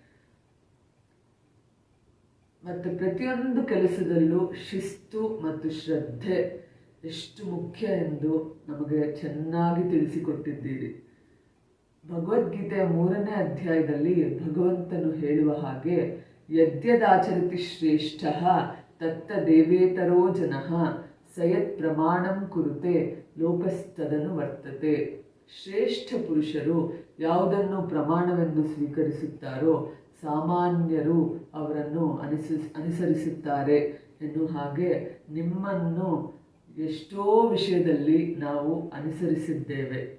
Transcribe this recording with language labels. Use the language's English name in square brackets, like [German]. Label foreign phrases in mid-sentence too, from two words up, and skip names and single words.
[Kannada] ಮತ್ತು ಪ್ರತಿಯೊಂದು ಕೆಲಸದಲ್ಲೂ ಶಿಸ್ತು ಮತ್ತು ಶ್ರದ್ಧೆ ಎಷ್ಟು ಮುಖ್ಯ ಎಂದು ನಮಗೆ ಚೆನ್ನಾಗಿ ತಿಳಿಸಿಕೊಟ್ಟಿದ್ದೀರಿ. ಭಗವದ್ಗೀತೆಯ 3ನೇ ಅಧ್ಯಾಯದಲ್ಲಿ ಭಗವಂತನು ಹೇಳುವ ಹಾಗೆ, [Sanskrit] ಯದ್ಯದಾಚರತಿ ಶ್ರೇಷ್ಠ ತತ್ತ ದೇವೇತರೋ ಜನಃ ಸಯತ್ ಪ್ರಮಾಣಂ ಕುರುತೆ ಲೋಕಸ್ತದನು ವರ್ತತೆ. [Kannada] ಶ್ರೇಷ್ಠ ಪುರುಷರು ಯಾವುದನ್ನು ಪ್ರಮಾಣವೆಂದು ಸ್ವೀಕರಿಸುತ್ತಾರೋ ಸಾಮಾನ್ಯರು ಅವರನ್ನು ಅನುಸರಿಸುತ್ತಾರೆ ಎನ್ನುವ ಹಾಗೆ ನಿಮ್ಮನ್ನು ಎಷ್ಟೋ ವಿಷಯದಲ್ಲಿ ನಾವು ಅನುಸರಿಸಿದ್ದೇವೆ.